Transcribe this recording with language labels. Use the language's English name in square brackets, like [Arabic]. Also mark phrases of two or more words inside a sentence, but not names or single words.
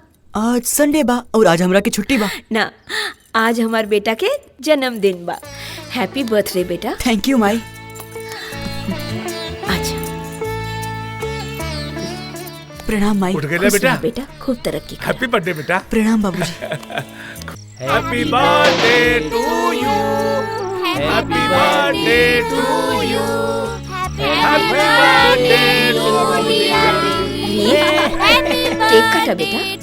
[Bhojpuri] आज संडे बा और आज हमरा की छुट्टी बा। ना, आज हमार बेटा के जन्मदिन बा। [English] Happy birthday बेटा। Thank you माई। [Bhojpuri] अच्छा, प्रणाम माई। उठ गए बेटा? बेटा खूब तरक्की कर। [English] Happy birthday बेटा। [Bhojpuri] प्रणाम बाबूजी। [English] Happy birthday to you, happy birthday to you, happy birthday to you. [Bhojpuri] केक काटा बेटा।